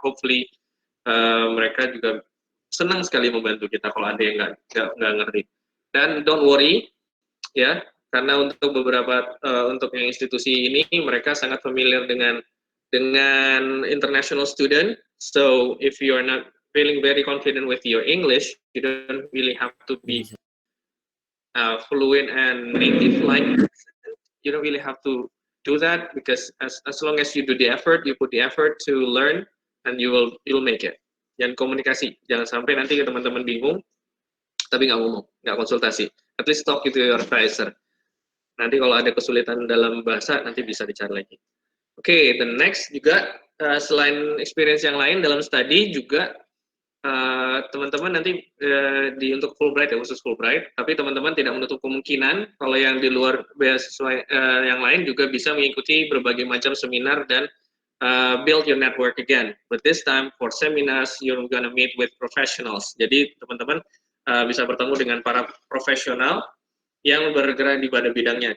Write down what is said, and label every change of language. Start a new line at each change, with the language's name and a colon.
English: Hopefully
Indonesian: mereka juga senang sekali membantu kita kalau ada yang nggak ngerti. Dan
English: don't worry,
Indonesian: ya, karena untuk beberapa untuk yang institusi ini mereka sangat familiar dengan international student.
English: So if you are not feeling very confident with your English, you don't really have to be fluent and native like. You don't really have to do that because as long as you do the effort, you put the effort to learn, and you'll make it.
Indonesian: Jangan komunikasi, jangan sampai nanti teman-teman bingung, tapi nggak ngomong, nggak konsultasi.
English: At least talk to your advisor.
Indonesian: Nanti kalau ada kesulitan dalam bahasa, nanti bisa dicari lagi. Oke,
English: the next
Indonesian: juga selain experience yang lain dalam study juga teman-teman nanti untuk Fulbright ya, khusus Fulbright, tapi teman-teman tidak menutup kemungkinan kalau yang di luar beasiswa yang lain juga bisa mengikuti berbagai macam seminar dan
English: build your network again. But this time for seminars you're gonna meet with professionals.
Indonesian: Jadi teman-teman bisa bertemu dengan para profesional yang bergerak di pada bidangnya.